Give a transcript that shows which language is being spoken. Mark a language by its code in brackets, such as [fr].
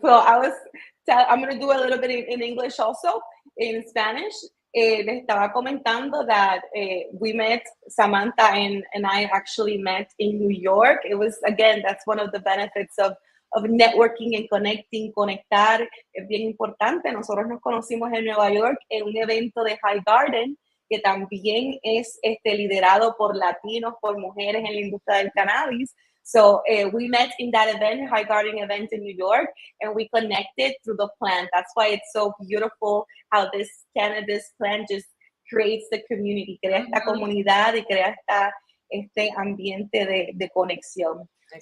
[en] So I'm going to do a little bit in English also, in Spanish. [es] Les estaba comentando [en] that we met, Samantha and I actually met in New York. It was, again, that's one of the benefits of networking and connecting. [es] Conectar es bien importante. Nosotros nos conocimos en Nueva York en un evento de High Garden, que también es liderado por latinos, por mujeres en la industria del cannabis. [en] So we met in that event, High Garden event in New York, and we connected through the plant. That's why it's so beautiful how this cannabis plant just creates the community, [es] crea esta comunidad y crea este ambiente de conexión. [en] Exactly.